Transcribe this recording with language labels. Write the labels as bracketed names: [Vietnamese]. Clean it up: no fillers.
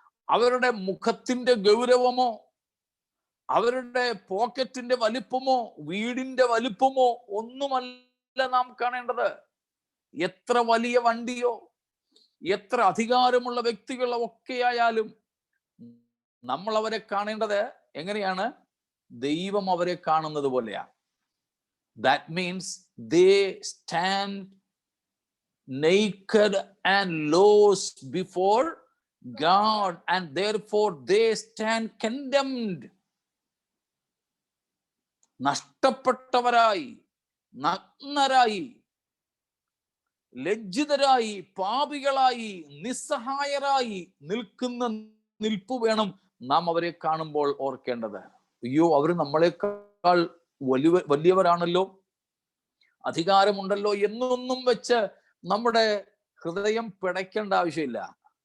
[Malayalam] അവരുടെ മുഖത്തിന്റെ ഗൗരവമോ, അവരുടെ പോക്കറ്റിന്റെ വലിപ്പമോ, വീടിന്റെ വലിപ്പമോ ഒന്നുമല്ല നാം കാണേണ്ടത്. എത്ര വലിയ വണ്ടിയോ, എത്ര അധികാരമുള്ള വ്യക്തികളോ ഒക്കെയായാലും നമ്മൾ അവരെ കാണേണ്ടത് എങ്ങനെയാണ്? ദൈവം അവരെ കാണുന്നത് പോലെയാണ്. [English] That means they stand naked and lost before God, and therefore they stand condemned. [Malayalam] നഷ്ടപ്പെട്ടവരായി, നഗ്നരായി, ലജ്ജിതരായി, പാപികളായി, നിസ്സഹായരായി നിൽക്കുന്ന നിൽപ്പ് വേണം നാം അവരെ കാണുമ്പോൾ ഓർക്കേണ്ടത്. അയ്യോ, അവർ നമ്മളെക്കാൾ വലിയവരാണല്ലോ, അധികാരമുണ്ടല്ലോ എന്നൊന്നും വെച്ച് നമ്മുടെ ഹൃദയം പിടയ്ക്കേണ്ട ആവശ്യമില്ല.